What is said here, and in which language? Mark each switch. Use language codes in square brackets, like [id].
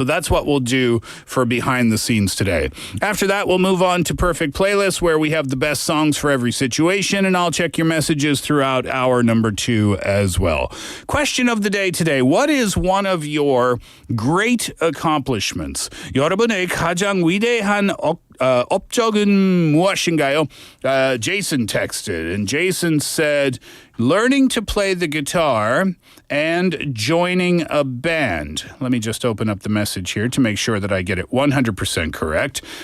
[en] So that's what we'll do for Behind the Scenes today. After that, we'll move on to Perfect Playlist, where we have the best songs for every situation, and I'll check your messages throughout hour number 2 as well. Question of the day today: what is one of your great accomplishments? [ko] 여러분의 가장 위대한 업적은 무엇인가요? [en] Jason texted, and Jason said, learning to play the guitar and joining a band. Let me just open up the message here to make sure that I get it 100% correct.